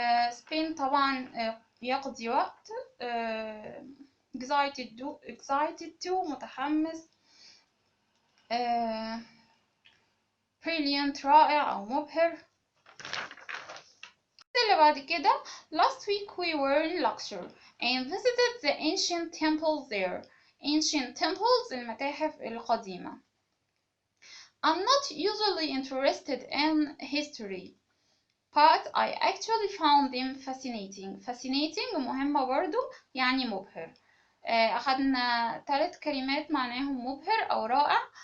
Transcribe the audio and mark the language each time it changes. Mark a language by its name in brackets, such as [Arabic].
[Arabic] spend طبعا يقضي وقت. excited to متحمس. brilliant رائع أو مبهر. اللي بعد كده [English] last week we were in Luxor and visited the ancient temples there. ancient temples [Arabic] المتاحف القديمة. [English] I'm not usually interested in history but I actually found them fascinating [Arabic] مهمة برضو يعني مبهر. أخدنا 3 كلمات معناهم مبهر أو رائع.